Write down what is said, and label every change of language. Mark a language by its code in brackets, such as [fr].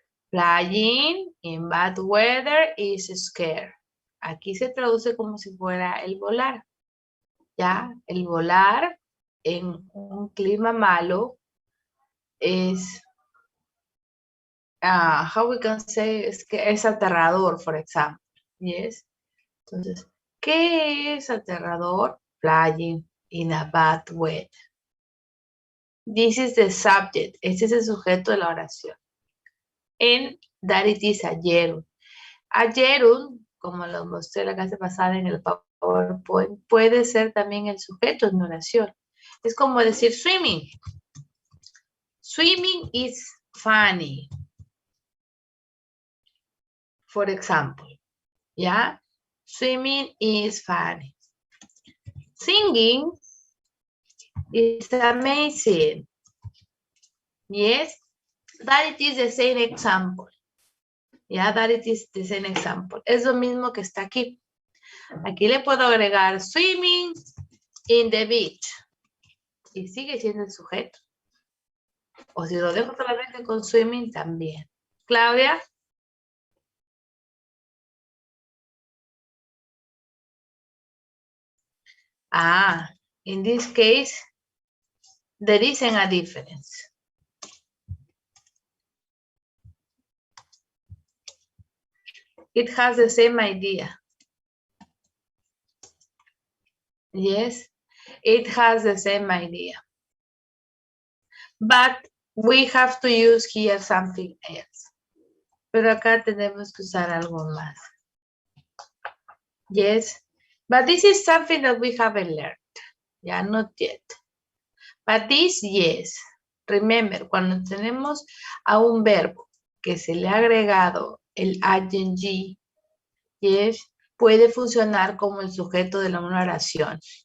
[en] Flying in bad weather is scared. [es] Aquí se traduce como si fuera el volar. ¿Ya? El volar en un clima malo es, [en] how we can say, [es] es que es aterrador, for example. Yes. Entonces, ¿qué es aterrador? [en] Flying in a bad weather. This is the subject. [es] Este es el sujeto de la oración. [en] And that it is a gerund. [es] A gerund, como lo mostré la clase pasada en el PowerPoint, puede ser también el sujeto de una oración. Es como decir [en] swimming. Swimming is funny. For example. ¿Ya? Swimming is funny. Singing is amazing. Yes? That it is the same example. Yeah, that it is the same example. [es] Es lo mismo que está aquí. Aquí le puedo agregar [en] swimming in the beach. [es] Y sigue siendo el sujeto. O si lo dejo solamente con swimming, también. Claudia. [en] In this case, there isn't a difference. It has the same idea. Yes, it has the same idea. But we have to use here something else. [es] Pero acá tenemos que usar algo más. [en] Yes, but this is something that we haven't learned. Yeah, not yet. But this, yes. [es] Remember, cuando tenemos a un verbo que se le ha agregado el ing, yes, puede funcionar como el sujeto de una oración.